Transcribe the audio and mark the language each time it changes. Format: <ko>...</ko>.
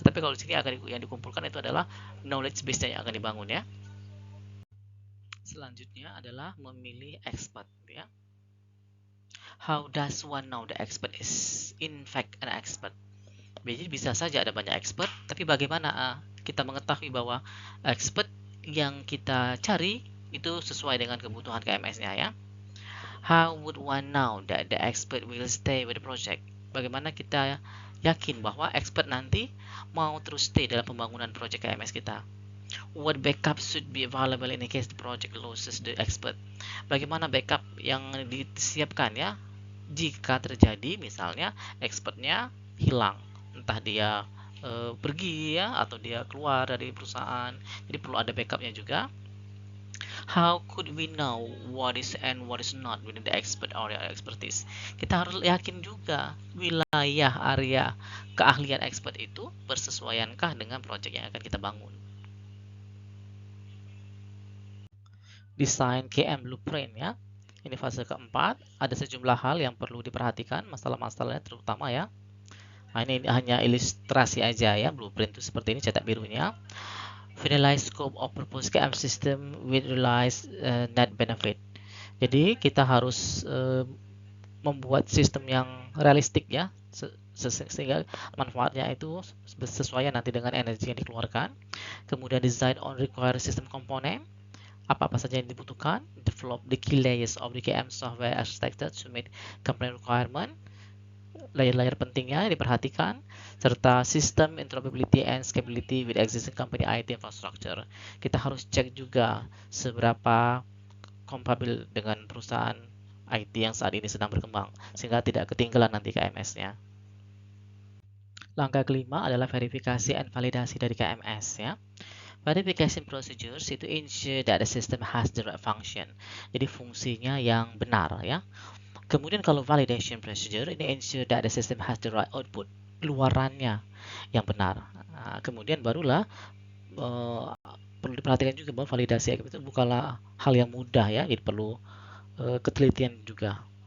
<id>Tapi kalau di sini yang dikumpulkan itu adalah knowledge base yang akan dibangun ya. Selanjutnya adalah memilih expert ya.</id> <en>How does one know the expert is in fact an expert?</en> <id>Jadi bisa saja ada banyak expert, tapi bagaimana kita mengetahui bahwa expert yang kita cari itu sesuai dengan kebutuhan KMS-nya ya.</id> <en>How would one know that the expert will stay with the project?</en> <id>Bagaimana kita yakin bahwa expert nanti mau terus stay dalam pembangunan proyek KMS kita?</id> <en>What backup should be available in case the project loses the expert?</en> <id>Bagaimana backup yang disiapkan ya jika terjadi misalnya expertnya hilang, entah dia pergi ya atau dia keluar dari perusahaan. Jadi perlu ada backupnya juga.</id> <en>How could we know what is and what is not within the expert area expertise?</en> <id>Kita harus yakin juga wilayah area keahlian expert itu bersesuaiankah dengan proyek yang akan kita bangun. Desain KM Blueprint ya. Ini fase keempat, ada sejumlah hal yang perlu diperhatikan, masalah-masalahnya terutama ya. Nah, ini hanya ilustrasi aja ya, blueprint itu seperti ini cetak birunya.</id> <en>Finalize scope of proposed KM system with realize net benefit.</en> <id>Jadi kita harus membuat sistem yang realistik ya, sehingga manfaatnya itu sesuai nanti dengan energi yang dikeluarkan. Kemudian</id> <en>design on required system component,</en> <id>apa-apa saja yang dibutuhkan.</id> <en>Develop the key layers of the KM software architecture to meet company requirement.</en> <id>Layer-layer pentingnya diperhatikan, serta sistem</id> <en>interoperability and scalability with existing company IT infrastructure.</en> <id>Kita harus cek juga seberapa kompatibel dengan perusahaan IT yang saat ini sedang berkembang, sehingga tidak ketinggalan nanti KMS-nya. Langkah kelima adalah verifikasi dan validasi dari KMS ya.</id> <en>Verification procedures</en> <id>itu</id> <en>ensure that the system has the right function.</en> <id>Jadi fungsinya yang benar ya. Kemudian kalau</id> <en>validation procedure</en> <id>ini</id> <en>ensure that the system has the right output,</en> <id>keluarannya yang benar. Nah, kemudian barulah perlu diperhatikan juga bahwa validasi itu bukanlah hal yang mudah ya, jadi perlu ketelitian juga.</id>